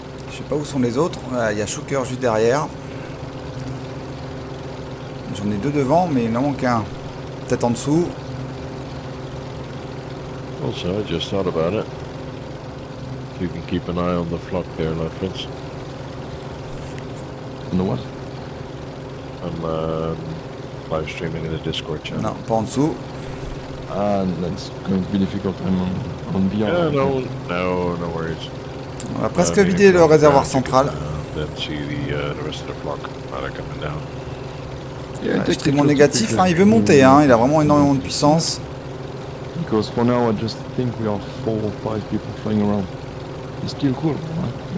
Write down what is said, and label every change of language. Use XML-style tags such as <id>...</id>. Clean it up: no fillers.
<fr>Je sais pas où sont les autres. Il y a Shuker juste derrière. J'en ai 2 devant, mais il en manque un. Peut-être en dessous.</fr> <en>also, I just thought about it. You can keep an eye on the flock there, Lord Fritz. On the what? I'm live streaming in the Discord channel.</en> <fr>Non, pas en dessous.</fr> <en>That's going to be difficult. I'm on VR. Yeah, no worries.</en> <fr>On va presque vider le réservoir central.</fr> <en>Then see the rest of the flock are coming down.</en> <fr>Extrêmement négatif, hein, il veut monter, hein, il a vraiment énormément de puissance.</fr> <en>Because for now I just think we are 4 or 5 people flying around. It's still cool, right?</en>